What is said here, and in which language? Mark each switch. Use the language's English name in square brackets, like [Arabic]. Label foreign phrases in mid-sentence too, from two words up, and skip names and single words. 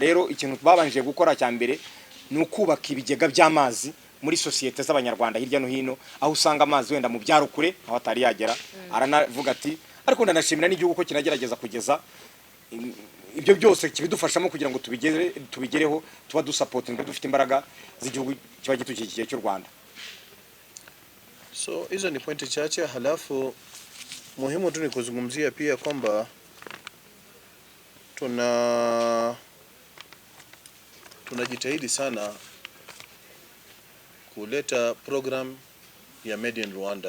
[Kinyarwanda] Rero ikintu babanje gukora cya mbere ni ukubaka ibigega by'amazi muri societe z'abanyarwanda hirya no hino, aho usanga amazi wenda mu byaro kure aho atari yagera. Aranavuga ati ariko ndanashimira n'igihugu ko kinagerageza kugeza ibyo byose kibidufashamo kugira ngo tubigereho, tuba dusapotinga dufite imbaraga z'igihugu kiba gitukikiye cy'u Rwanda. [Swahili] So hizo ni pointi chache, halafu muhimu tu ni kuzungumzia pia kwamba tunajitahidi sana kuleta program ya Made in Rwanda.